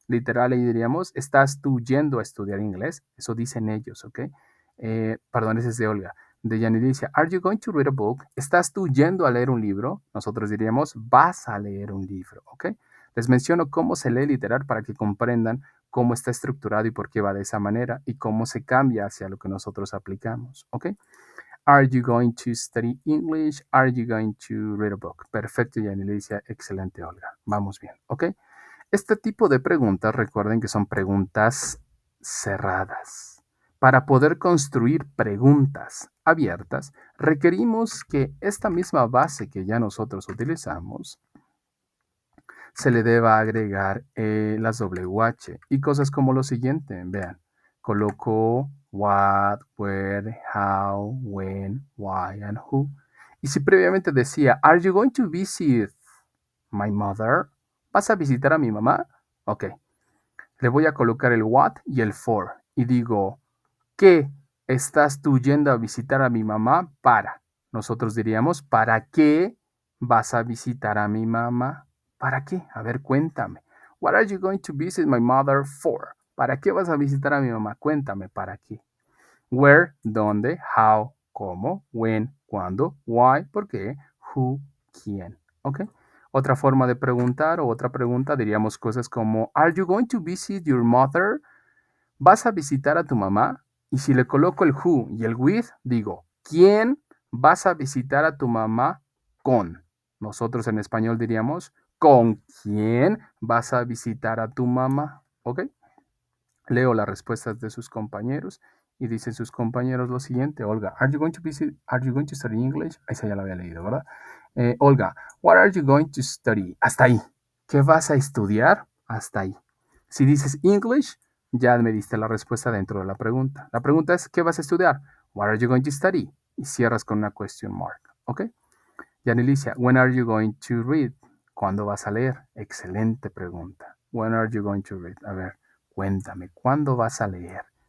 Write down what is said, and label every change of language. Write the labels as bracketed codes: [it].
[es] Literal, ahí diríamos, ¿estás tú yendo a estudiar inglés? Eso dicen ellos, ¿ok? Perdón, ese es de Olga. De Yanelicia, [en] ¿Are you going to read a book? [es] ¿Estás tú yendo a leer un libro? Nosotros diríamos, vas a leer un libro, ¿ok? Les menciono cómo se lee literal para que comprendan cómo está estructurado y por qué va de esa manera y cómo se cambia hacia lo que nosotros aplicamos, ¿ok? [en] Are you going to study English? Are you going to read a book? [es] Perfecto, Yanelicia. Excelente, Olga. Vamos bien, ¿ok? Este tipo de preguntas, recuerden que son preguntas cerradas. Para poder construir preguntas abiertas, requerimos que esta misma base que ya nosotros utilizamos se le deba agregar las WH y cosas como lo siguiente. Vean, coloco what, where, how, when, why, and who. Y si previamente decía, [en] Are you going to visit my mother? [es] ¿Vas a visitar a mi mamá? Ok. Le voy a colocar el what y el for. Y digo, ¿qué estás tú yendo a visitar a mi mamá para? Nosotros diríamos, ¿para qué vas a visitar a mi mamá? ¿Para qué? A ver, cuéntame. [en] What are you going to visit my mother for? [es] ¿Para qué vas a visitar a mi mamá? Cuéntame, ¿para qué? Where, ¿dónde? How, ¿cómo? When, ¿cuándo? Why, ¿por qué? Who, ¿quién? ¿Ok? Otra forma de preguntar o otra pregunta diríamos cosas como, [en] Are you going to visit your mother? [es] ¿Vas a visitar a tu mamá? Y si le coloco el who y el with, digo, ¿quién vas a visitar a tu mamá con? Nosotros en español diríamos, ¿con quién vas a visitar a tu mamá? ¿Ok? Leo las respuestas de sus compañeros y dicen sus compañeros lo siguiente. [en] Olga, are you going to study English? [es] Esa ya la había leído, ¿verdad? [en] Olga, what are you going to study? [es] Hasta ahí. ¿Qué vas a estudiar? Hasta ahí. Si dices English, ya me diste la respuesta dentro de la pregunta. La pregunta es, ¿qué vas a estudiar? [en] What are you going to study? [es] Y cierras con una question mark, ¿ok? [en] Yanelicia, when are you going to read? [es] ¿Cuándo vas a leer? Excelente pregunta. [en] When are you going to read? [es] A ver, cuéntame, ¿cuándo vas a leer?